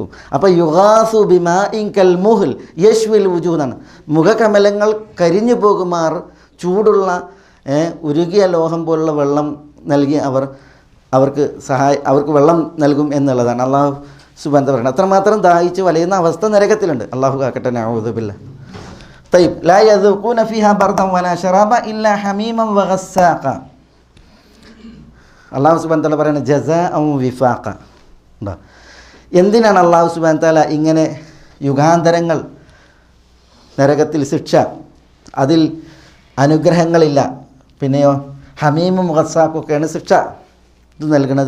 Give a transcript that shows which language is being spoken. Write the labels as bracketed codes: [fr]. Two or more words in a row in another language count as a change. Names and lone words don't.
[ml] അപ്പോൾ [ar] يغاثوا بماء كالمهل يشوي الوجوه, [ml] മുഖകമലങ്ങൾ കരിഞ്ഞു പോകുമാർ ചൂടുള്ള ഉരുകിയ ലോഹം പോലുള്ള വെള്ളം നൽകി അവർക്ക് വെള്ളം നൽകും എന്നുള്ളതാണ് [ar] الله سبحانه وتعالى [ml] പറയുന്നത്. അത്രമാത്രം ദാഹിച്ച് വലയുന്ന അവസ്ഥ നരകത്തിലുണ്ട്. അല്ലാഹു കാക്കട്ടെ. [ar] نعوذ بالله. طيب لا يذوقون فيها بردا ولا شرابا إلا حميما وغساقا. الله سبحانه وتعالى [ml] പറയുന്നത് [ar] جزاء وفاقا. [ml] എന്തിനാണ് [ar] الله سبحانه وتعالى [ml] ഇങ്ങനെ യുഗാന്തരങ്ങൾ നരകത്തിൽ ശിക്ഷ, അതിൽ അനുഗ്രഹങ്ങളില്ല, പിന്നെയോ ഹമീമും ഗസ്സാഖൊക്കെയാണ് ശിക്ഷ ഇത് നൽകുന്നത്?